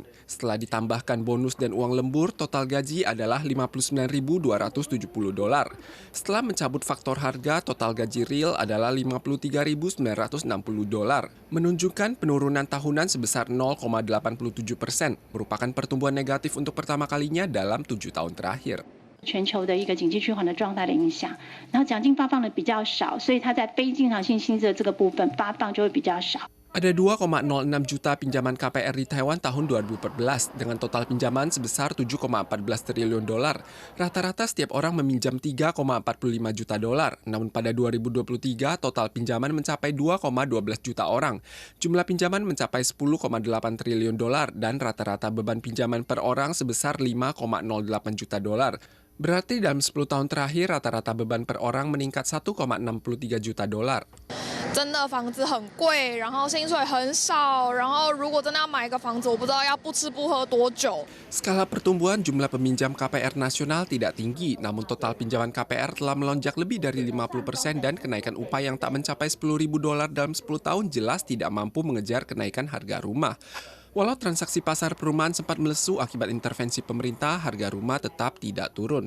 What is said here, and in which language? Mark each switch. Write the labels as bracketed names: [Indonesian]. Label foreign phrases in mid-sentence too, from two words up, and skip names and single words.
[Indonesian] Setelah ditambahkan bonus dan uang lembur, total gaji adalah 59.270 dolar. Setelah mencabut faktor harga, total gaji real adalah 53.960 dolar, menunjukkan penurunan tahunan sebesar 0,87%, merupakan pertumbuhan negatif untuk pertama kalinya dalam 7 tahun terakhir. [Chinese] 全球的一个经济趋缓的状态的影响，然后奖金发放的比较少，所以它在非经常性薪资的这个部分发放就会比较少。 [Indonesian] Ada 2,06 juta pinjaman KPR di Taiwan tahun 2014 dengan total pinjaman sebesar 7,14 triliun dolar. Rata-rata setiap orang meminjam 3,45 juta dolar. Namun pada 2023 total pinjaman mencapai 2,12 juta orang. Jumlah pinjaman mencapai 10,8 triliun dolar dan rata-rata beban pinjaman per orang sebesar 5,08 juta dolar. Berarti dalam 10 tahun terakhir rata-rata beban per orang meningkat 1,63 juta dolar. [Chinese] 真的房子很贵，然后薪水很少，然后如果真的要买一个房子，我不知道要不吃不喝多久。 [Indonesian] Skala pertumbuhan jumlah peminjam KPR nasional tidak tinggi, namun total pinjaman KPR telah melonjak lebih dari 50% dan kenaikan upah yang tak mencapai 10.000 dolar dalam 10 tahun jelas tidak mampu mengejar kenaikan harga rumah. Walau transaksi pasar perumahan sempat melesu akibat intervensi pemerintah, harga rumah tetap tidak turun.